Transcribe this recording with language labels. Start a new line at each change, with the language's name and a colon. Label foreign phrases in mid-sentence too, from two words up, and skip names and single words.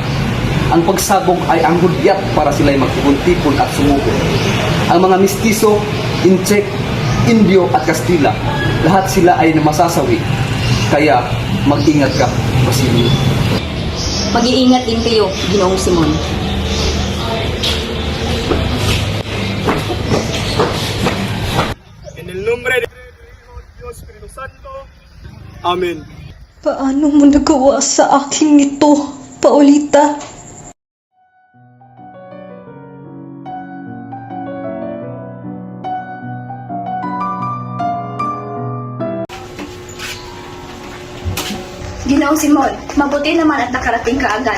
Filipino: Ang pagsabog ay ang hudyat para sila'y magtipon-tipon at sumuko. Ang mga mistiso, Inchek, Indio at Kastila, lahat sila ay namasasawi. Kaya mag-ingat ka, Basilio. Mag-iingat din kayo, Ginoong Simon.
Spanish: En el nombre de Dios Espíritu Santo. Amen.
Filipino: Paano mo nagawa sa akin ito, Paulita? Ginoong Simon, mabuti naman at nakarating ka agad.